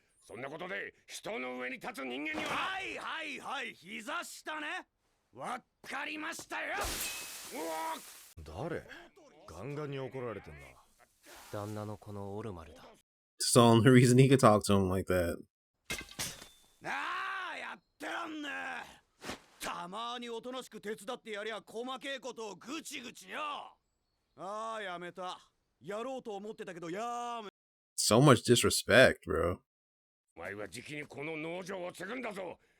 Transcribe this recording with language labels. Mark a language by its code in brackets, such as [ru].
[ja] そんなことで人の上に立つ人間には。はいはいはい、膝下ね。わかりましたよ。誰？ガンガンに怒られてんな。旦那のこのオルマルだ。 [en] It's the only reason he could talk to him like that. [ja] ああ、やってらんねえ。たまにおとなしく手伝ってやりゃ細けいことをぐちぐちよ。ああ、やめた。やろうと思ってたけどやめ。 [en] So much disrespect, bro. [ja] お前はじきにこの農場を継ぐんだぞ。